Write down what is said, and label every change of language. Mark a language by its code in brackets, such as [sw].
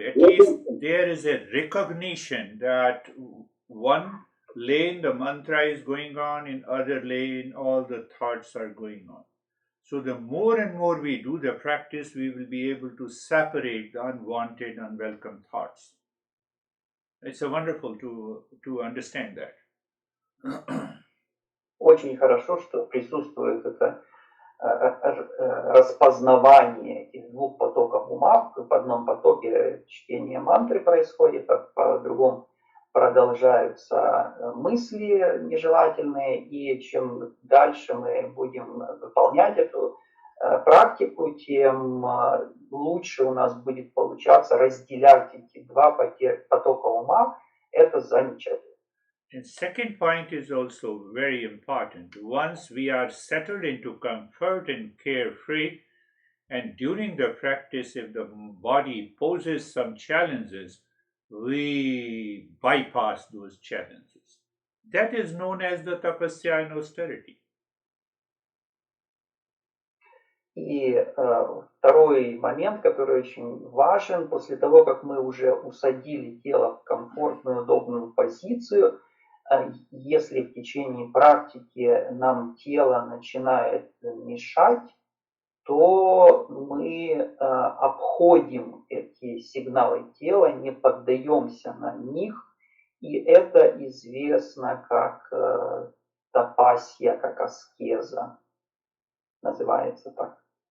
[en] At least there is a recognition that one lane the mantra is going on, in other lane all the thoughts are going on. So the more and more we do the practice, we will be able to separate the unwanted, unwelcome thoughts. It's a wonderful to understand that. [ru] Очень хорошо, что присутствует это распознавание этих двух потоков ума. В одном потоке чтение мантры происходит, а в другом продолжаются мысли нежелательные, и чем дальше мы будем выполнять эту практику, тем лучше у нас будет получаться разделять эти два потока ума. Это замечательно. [en] And second point is also very important. Once we are settled into comfort and carefree, and during the practice, if the body poses some challenges, we bypass those challenges. That is known as the tapasya and austerity. [ru] И второй момент, который очень важен, после того, как мы уже усадили тело в комфортную, удобную позицию, если в течение практики нам тело начинает мешать, то мы обходим эти сигналы тела, не поддаемся на них, и это известно как тапасья, как аскеза, называется так.